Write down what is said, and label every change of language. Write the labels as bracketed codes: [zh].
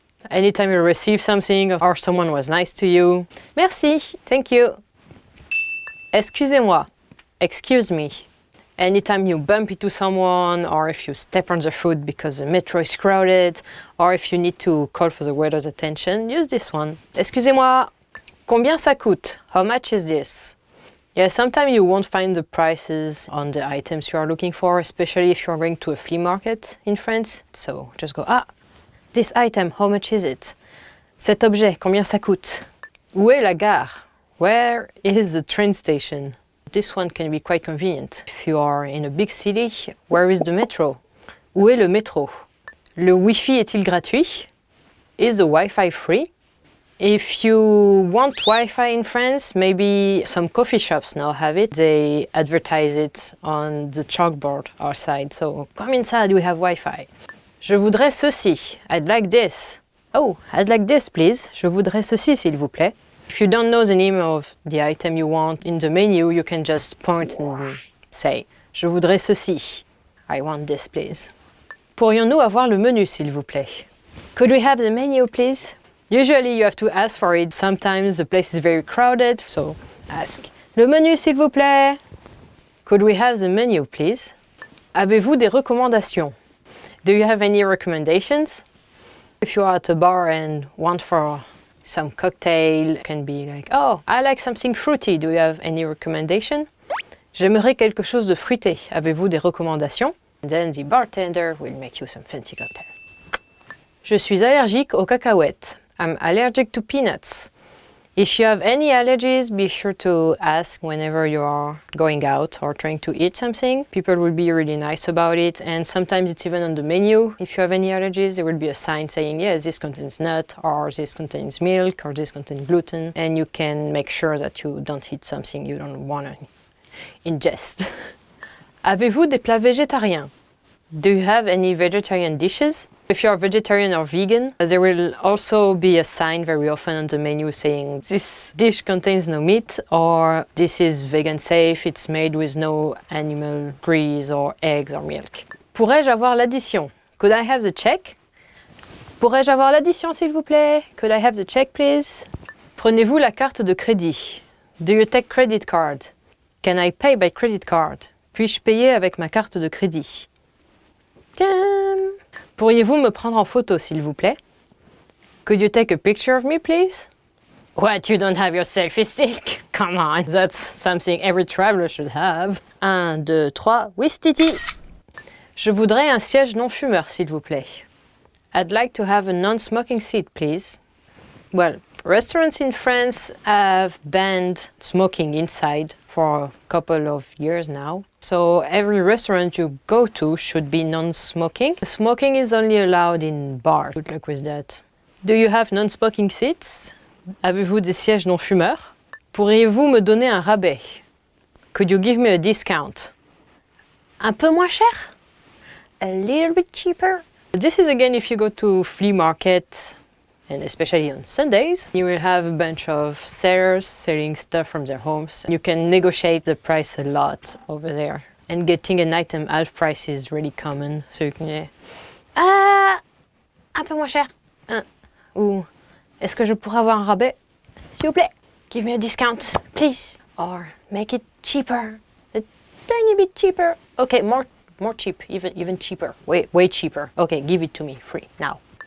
[en] Anytime you receive something or someone was nice to you, merci, thank you. [fr] Excusez-moi, [en] excuse me. Anytime you bump into someone, or if you step on the foot because the metro is crowded, or if you need to call for the waiter's attention, use this one. [fr] Excusez-moi, combien ça coûte? [en] How much is this? Yeah, sometimes you won't find the prices on the items you are looking for, especially if you're going to a flea market in France. So just go, this item, how much is it? [fr] Cet objet, combien ça coûte? Où est la gare? [en] Where is the train station? This one can be quite convenient. If you are in a big city, where is the metro? [fr] Où est le métro? Le Wi-Fi est-il gratuit? [en] Is the Wi-Fi free? If you want Wi-Fi in France, maybe some coffee shops now have it. They advertise it on the chalkboard outside. So come inside, we have Wi-Fi. [fr] Je voudrais ceci. [en] I'd like this. Oh, I'd like this, please. [fr] Je voudrais ceci, s'il vous plaît. [en] If you don't know the name of the item you want in the menu, you can just point and say, [fr] je voudrais ceci. [en] I want this, please. [fr] Pourrions-nous avoir le menu, s'il vous plaît? [en] Could we have the menu, please? Usually you have to ask for it. Sometimes the place is very crowded, so ask. [fr] Le menu, s'il vous plaît? [en] Could we have the menu, please? [fr] Avez-vous des recommandations? [en] Do you have any recommendations? If you are at a bar and want for some cocktail, can be like, oh, I like something fruity. Do you have any recommendation? [fr] J'aimerais quelque chose de fruité. Avez-vous des recommandations? [en] And then the bartender will make you some fancy cocktail. [fr] Je suis allergique aux cacahuètes. [en] I'm allergic to peanuts. If you have any allergies, be sure to ask whenever you are going out or trying to eat something. People will be really nice about it, and sometimes it's even on the menu. If you have any allergies, there will be a sign saying, yes, this contains nut, or this contains milk, or this contains gluten, and you can make sure that you don't eat something you don't want to ingest. Avez-vous des plats végétariens? Do you have any vegetarian dishes? If you are vegetarian or vegan, there will also be a sign very often on the menu saying this dish contains no meat, or this is vegan safe, it's made with no animal grease or eggs or milk. [fr] Pourrais-je avoir l'addition? [en] Could I have the check? [fr] Pourrais-je avoir l'addition, s'il vous plaît? [en] Could I have the check, please? [fr] Prenez-vous la carte de crédit? [en] Do you take credit card? Can I pay by credit card? [fr] Puis-je payer avec ma carte de crédit? Pourriez-vous me prendre en photo, s'il vous plaît? [en] Could you take a picture of me, please? What, you don't have your selfie stick? Come on, that's something every traveler should have. 1, 2, 3, Wistiti. [fr] Je voudrais un siège non-fumeur, s'il vous plaît. [en] I'd like to have a non-smoking seat, please. Well, restaurants in France have banned smoking inside for a couple of years now. So every restaurant you go to should be non-smoking. Smoking is only allowed in bars. Good luck with that. Do you have non-smoking seats? [fr] Avez-vous des sièges non-fumeurs? Pourriez-vous me donner un rabais? [en] Could you give me a discount? [fr] Un peu moins cher? [en] A little bit cheaper? This is again if you go to flea market, and especially on Sundays, you will have a bunch of sellers selling stuff from their homes. You can negotiate the price a lot over there. And getting an item half price is really common. So you can [fr] un peu moins cher. Ou est-ce que je pourrais avoir un rabais? S'il vous plaît. [en] Give me a discount, please. Or make it cheaper. A tiny bit cheaper. Okay, more cheap, even cheaper. Way cheaper. Okay, give it to me, free, now.